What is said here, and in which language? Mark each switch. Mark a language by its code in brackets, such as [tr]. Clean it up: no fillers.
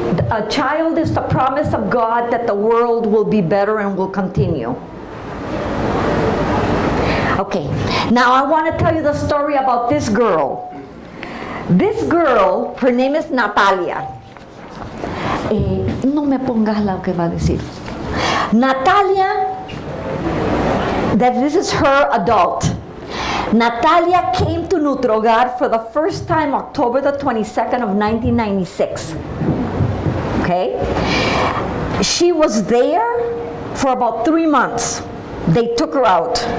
[en] A child is the promise of God that the world will be better and will continue. Okay, now I want to tell you the story about this girl. This girl, her name is Natalia. [es] No me pongas lo que va a decir. [en] Natalia, that this is her adult. Natalia came to Nutre Hogar for the first time October the 22nd of 1996. Okay? She was there for about 3 months. They took her out.